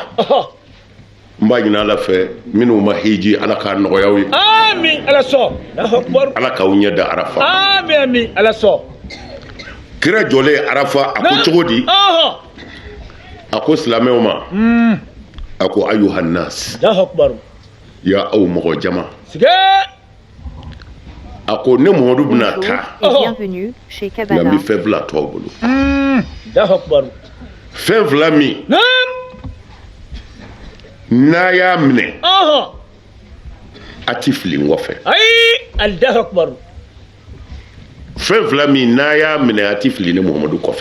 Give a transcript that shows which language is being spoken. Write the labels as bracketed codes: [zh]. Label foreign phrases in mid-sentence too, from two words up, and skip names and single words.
[bm] N b'a ɲini Ala fɛ minnu ma hiji Ala k'a nɔgɔya aw ye. Amin. Ala sɔn. [ar] الله أكبر. [bm] Ala k'aw ɲɛ da Arafa. Amin amin. Ala sɔn. Kira jɔlen Arafa a ko cogo di? A ko silamɛw ma. A ko [ar] أيها الناس. الله أكبر. [bm] Ya aw mɔgɔ jama. Sige. A ko ne Muhamadu bɛna taa. [fr] Bienvenue chez Kabbalah. [bm] Nka n bɛ fɛn fila to aw bolo. [ar] الله أكبر. [bm] Fɛn fila min. N'a y'a minɛ. A ti fili n kɔfɛ. [ar] Ayi. الله أكبر. [bm] Fɛn fila min n'a y'a minɛ a ti fili ne Muhamadu kɔfɛ.